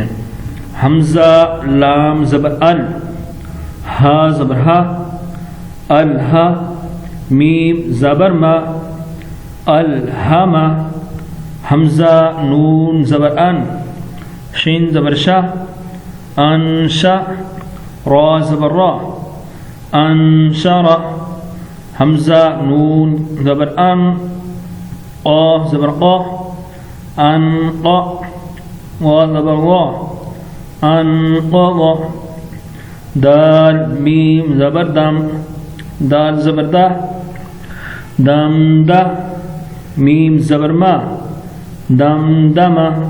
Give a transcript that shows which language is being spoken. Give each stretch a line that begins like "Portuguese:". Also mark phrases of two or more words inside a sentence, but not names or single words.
Urdu: حمزہ لام زبر ال، ہا زبر ہا، الہا، میم زبر ما، الہما، حمزہ نون زبر ان، شین زبر شا، انشا، را زبر را، انشرا، حمزہ نون زبر ان، قا زبر قا، انقا، وا زبر وا، انقضا، دال میم زبر دم، دال زبر دا، دم دا، میم زبر ما، دم دما۔